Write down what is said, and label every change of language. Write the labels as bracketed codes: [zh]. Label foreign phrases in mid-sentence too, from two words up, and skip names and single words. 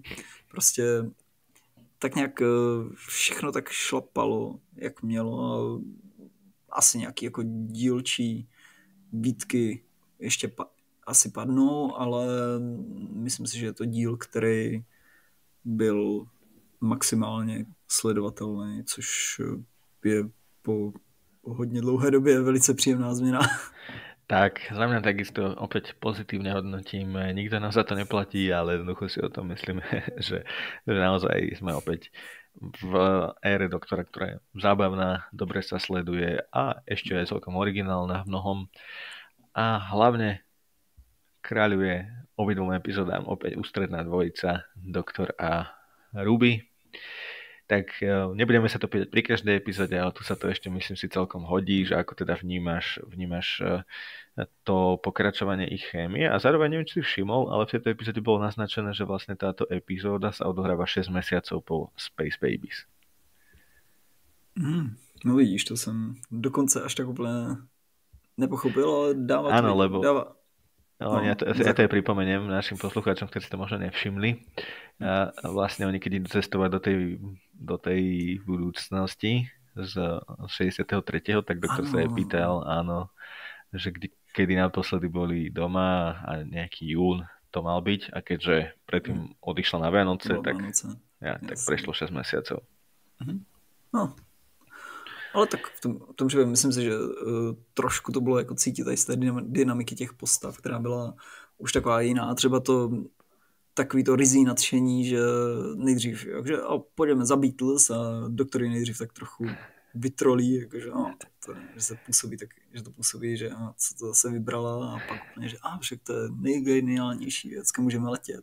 [cs] Prostě tak nějak všechno tak šlapalo, jak mělo, a asi nějaký jako dílčí výtky ještě asi padnou, ale myslím si, že je to díl, který byl maximálně sledovatelný, což je po hodně dlouhé době velice příjemná změna. [sk] Tak, za mňa takisto opäť pozitívne hodnotím. Nikto nám za to neplatí, ale jednoducho si o tom myslíme, že naozaj sme opäť v ére Doktora, ktorá je zábavná, dobre sa sleduje a ešte je celkom originálna v mnohom. A hlavne kráľuje obidvom epizódám opäť ústredná dvojica, Doktor a Ruby. Tak nebudeme sa to pýtať pri každej epizóde, ale tu sa to ešte myslím si celkom hodí, že ako teda vnímaš to pokračovanie ich chémie. A zároveň neviem, či si všimol, ale v tejto epizóde bolo naznačené, že vlastne táto epizóda sa odohráva 6 mesiacov po Space Babies. [cs] No vidíš, to jsem dokonce až tak úplně nepochopil, ale dává [sk] Áno, [cs] to, [sk] lebo [cs] dává. [sk] No, ja to aj pripomeniem našim poslucháčom, ktorí si to možno nevšimli. A vlastne oni, keď idú cestovať do tej budúcnosti z 63., tak doktor sa jej pýtal, áno, že kedy naposledy boli doma a nejaký jún to mal byť, a keďže predtým odišla na Vianoce, tak prešlo 6 mesiacov. No. [cs] Ale tak v tom případě myslím si, že trošku to bylo jako cítit tady z té dynamiky těch postav, která byla už taková jiná. Třeba to takový to rizí nadšení, že nejdřív, že půjdeme za Beatles, a doktor nejdřív tak trochu vytrolí, jakože, že to působí, že co to zase vybrala, a pak úplně, že však to je nejgeniálnější věc, kam můžeme letět.